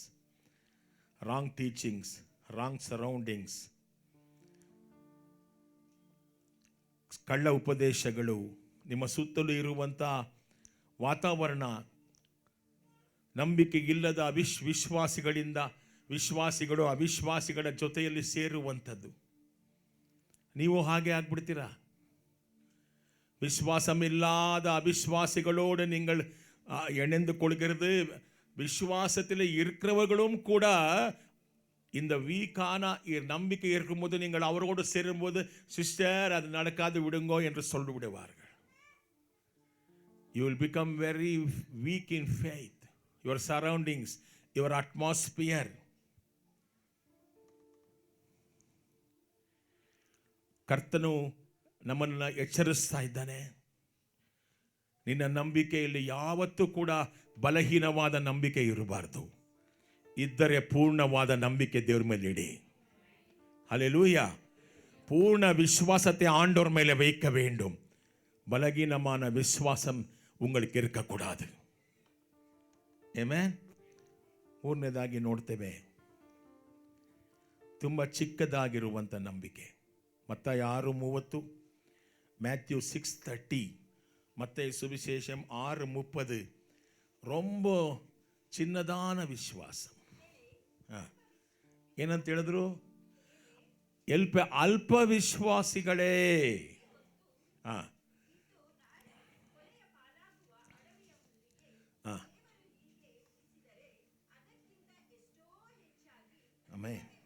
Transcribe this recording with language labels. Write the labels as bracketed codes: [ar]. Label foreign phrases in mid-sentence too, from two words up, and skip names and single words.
[en] wrong teachings, wrong surroundings, [kn] ಕಳ್ಳ ಉಪದೇಶಗಳು, ನಿಮ್ಮ ಸುತ್ತಲೂ ಇರುವಂಥ ವಾತಾವರಣ, ನಂಬಿಕೆ ಇಲ್ಲದ ವಿಶ್ವಾಸಿಗಳು ಅವಿಶ್ವಾಸಿಗಳ ಜೊತೆಯಲ್ಲಿ ಸೇರುವಂಥದ್ದು. ನೀವು ಹಾಗೆ ಆಗ್ಬಿಡ್ತೀರಾ. [ta] விசுவாசமில்லாத அவிசுவாசிகளோடு நீங்கள் இணைந்து கொள்கிறது. விசுவாசத்தில் இருக்கிறவர்களும் கூட இந்த வீக்கான நம்பிக்கை இருக்கும்போது நீங்கள் அவரோடு சேரும்போது, சிஸ்டர் அது நடக்காது விடுங்கோ என்று சொல்லி விடுவார்கள். [en] You will become very weak in faith. Your surroundings, your atmosphere. [kn] ಕರ್ತನು ನಮ್ಮನ್ನು ಎಚ್ಚರಿಸ್ತಾ ಇದ್ದಾನೆ. ನಿನ್ನ ನಂಬಿಕೆಯಲ್ಲಿ ಯಾವತ್ತೂ ಕೂಡ ಬಲಹೀನವಾದ ನಂಬಿಕೆ ಇರಬಾರ್ದು. ಇದ್ದರೆ ಪೂರ್ಣವಾದ ನಂಬಿಕೆ ದೇವರ ಮೇಲೆ ಇಡಿ. [ta] ஹல்லேலூயா. பூர்ண விசுவாசத்தை ஆண்டவர் மேலே வைக்க வேண்டும். பலகீனமான விசுவாசம் உங்களுக்கு இருக்கக்கூடாது. [kn] ಆಮೆನ್. ಮೂರನೇದಾಗಿ ನೋಡ್ತೇವೆ, ತುಂಬ ಚಿಕ್ಕದಾಗಿರುವಂಥ ನಂಬಿಕೆ. ಮತ್ತಾಯ 6:30, ಮ್ಯಾಥ್ಯೂ 6:30, [ta] மத்தேயு சுவிசேஷம் 6:30. ரொம்ப சின்னதான விசுவாச. [kn] ಏನಂತ ಹೇಳಿದ್ರು? ಅಲ್ಪ ವಿಶ್ವಾಸಿಗಳೇ. ಆಮೆನ್.